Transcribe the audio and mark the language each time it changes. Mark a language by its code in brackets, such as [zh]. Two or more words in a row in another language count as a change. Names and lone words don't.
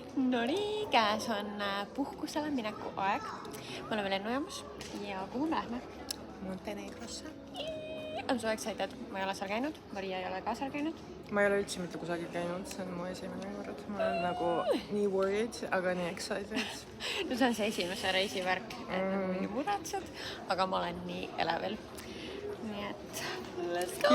[et] Nonii, käes on puhkusele mineku aeg. Me oleme lennujaamas ja kuhu me lähme? Montenegrosse. [en] I'm so excited. [et] Ma ei ole seal käinud. Maria ei ole ka seal käinud. Ma ei ole üldse mitte kusagil käinud. See on mu esimene kord. Ma olen nagu nii worried, aga nii excited. No see on see esimese reisivärk. Mingi muretsed, aga ma olen nii elevil. Nii et [en] let's go!